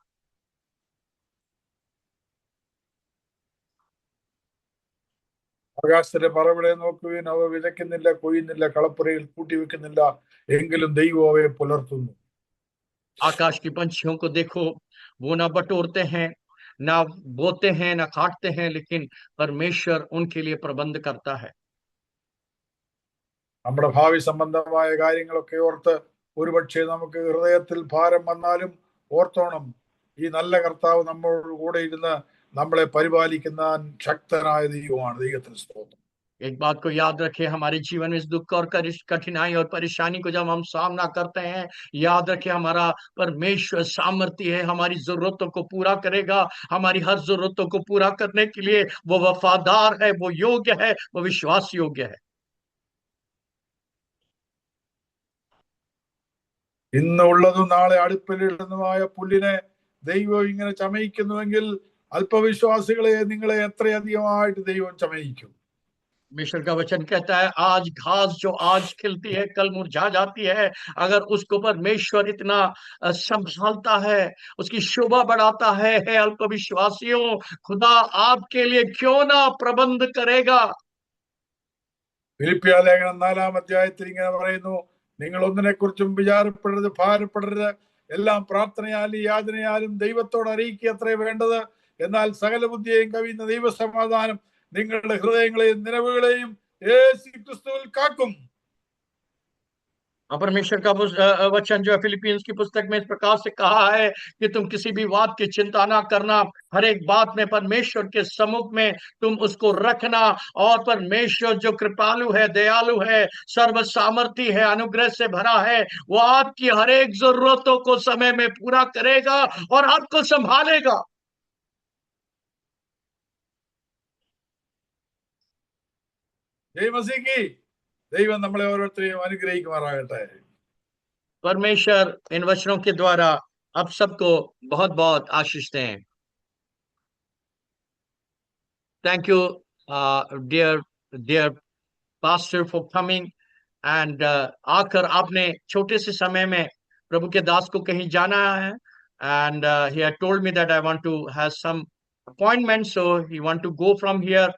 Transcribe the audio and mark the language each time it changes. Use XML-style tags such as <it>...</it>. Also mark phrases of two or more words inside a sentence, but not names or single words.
<ml>ആകാശത്തിലെ പറവകളെ നോക്കുവിൻ, അവ വിതയ്ക്കുന്നില്ല, കൊയ്യുന്നില്ല, കളപ്പുരയിൽ കൂട്ടിവെക്കുന്നില്ല, എങ്കിലും ദൈവം അവയെ പുലർത്തുന്നു.</ml> <hi>आकाश की पंछियों को देखो, वो ना बटोरते हैं, ना बोते हैं, ना काटते हैं, लेकिन परमेश्वर उनके लिए प्रबंध करता है।</hi> <ml>നമ്മുടെ ഭാവി സംബന്ധമായ കാര്യങ്ങളൊക്കെ ഓർത്ത് ഒരുപക്ഷെ നമുക്ക് ഹൃദയത്തിൽ ഭാരം വന്നാലും ഓർത്തോണം, ഈ നല്ല കർത്താവ് നമ്മളോട് കൂടെ ഇരുന്ന് നമ്മളെ പരിപാലിക്കുന്ന ശക്തനായ ദൈവമാണ്. ദൈവത്തിന് സ്തോത്രം.</ml> <hi>एक बात को याद रखें, हमारे जीवन में इस दुख और कठिनाई और परेशानी को जब हम सामना करते हैं, याद रखें हमारा परमेश्वर सामर्थ्य है, हमारी जरूरतों को पूरा करेगा। हमारी हर जरूरतों को पूरा करने के लिए वो वफादार है, वो योग्य है, वो विश्वास योग्य है।</hi> <ml>ഇന്ന് ഉള്ളതും നാളെ അടുപ്പിലിടുന്നതുമായ പുല്ലിനെ ദൈവം ഇങ്ങനെ ചമയിക്കുന്നുവെങ്കിൽ അല്പവിശ്വാസികളെ നിങ്ങളെ എത്രയധികമായിട്ട് ദൈവം ചമയിക്കും.</ml> <hi>परमेश्वर का वचन कहता है, आज घास जो आज खिलती है कल मुरझा जाती है, अगर उसको परमेश्वर इतना संभालता है, उसकी शोभा बढ़ाता है अल्पविश्वासियों, खुदा आपके लिए क्यों ना प्रबंध करेगा।</hi> <ml>ഫിലിപ്പിയ ലേഖനം 4-ാം അധ്യായത്തിൽ ഇങ്ങനെ പറയുന്നു, നിങ്ങൾ ഒന്നിനെ കുറിച്ചും വിചാരപ്പെടരുത്, ഭാരപ്പെടരുത്, എല്ലാം പ്രാർത്ഥനയാലും യാചനയാലും ദൈവത്തോട് അറിയിക്കുക അത്രേ വേണ്ടത്. എന്നാൽ സകല ബുദ്ധിയെയും കവിയുന്ന ദൈവസമാധാനം നിങ്ങളുടെ ഹൃദയങ്ങളെയും നിലവുകളെയും യേശു ക്രിസ്തുവിൽ കാക്കും.</ml> <hi>परमेश्वर का वचन जो है फिलिपियंस की पुस्तक में इस प्रकार से कहा है कि तुम किसी भी बात की चिंता ना करना, हर एक बात में परमेश्वर के सम्मुख में तुम उसको रखना, और परमेश्वर जो कृपालु है, दयालु है, सर्व सामर्थी है, अनुग्रह से भरा है, वो आपकी हर एक जरूरतों को समय में पूरा करेगा और आपको संभालेगा। जय मसीही.</hi> <ml>ദൈവം നമ്മളെ ഓരോരുത്തരെയും അനുഗ്രഹിക്കുമാറാകട്ടെ.</ml> <hi>परमेश्वर इन वचनों के द्वारा आप सबको बहुत बहुत आशीष दें।</hi> <en>thank you dear pastor for coming and</en> <hi>आकर आपने छोटे से समय में प्रभु के दास को कहीं जाना है,</hi> <en>and he had told me that I want to have some appointment, so he want to go from here.</en>